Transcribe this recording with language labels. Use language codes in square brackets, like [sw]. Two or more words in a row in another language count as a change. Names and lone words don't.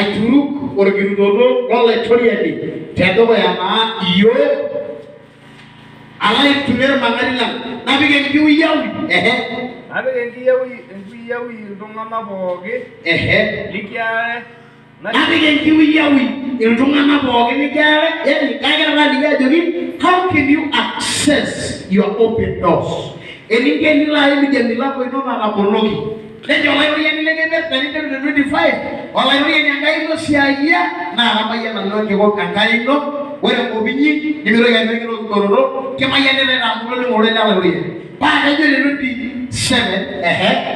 [mas] Aituruk orkirutoto lolaitoriani tedukuya naa iyiok ala aitumia irmang'ati lang napik enkiuyawi. napik enkiyawi iltung'anak pooki likiare Napik enkiuyawi iltung'anak pooki likiare. Yani kagira naliki ajoki [en] how can you access your open doors? [mas] Eninko enilo aimie milango ino natamonoki. Nejo olairoriani lekepet teniteru te 25 olairoriani enkai ino siayia naa kamayiana nanu enkikok enkai ino. Ore enkopinyi nimitoki aitoki nkoroto kimayianita enampulo ling'ore ele olairoriani. Paa kejo te 27